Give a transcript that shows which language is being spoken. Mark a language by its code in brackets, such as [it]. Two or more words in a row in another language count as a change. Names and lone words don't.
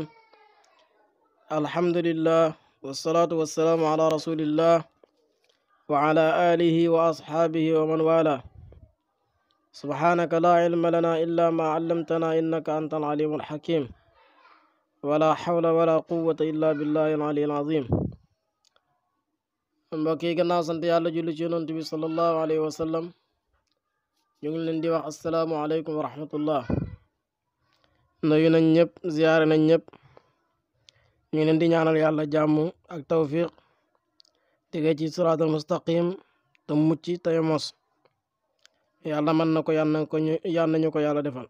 [ar] الحمد لله والصلاة والسلام على رسول الله وعلى آله وأصحابه ومن والاه. سبحانك لا علم لنا إلا ما علمتنا إنك أنت العليم الحكيم. ولا حول ولا قوة إلا بالله العلي العظيم. [wo] mbokk yi gannaaw sant yàlla julli ci yonent bi [ar] صلى الله عليه وسلم [wo] ñu ngi leen di wax [ar] السلام عليكم ورحمة الله. [wo] nuyu nañ ñëpp ziyaare nañ ñëpp ñu ngi leen di ñaanal yàlla jàmm ak tawfiq tege ci [ar] الصراط المستقيم [wo] te mucc tey mos yàlla mën na ko yàlla nañu ko yàlla defal.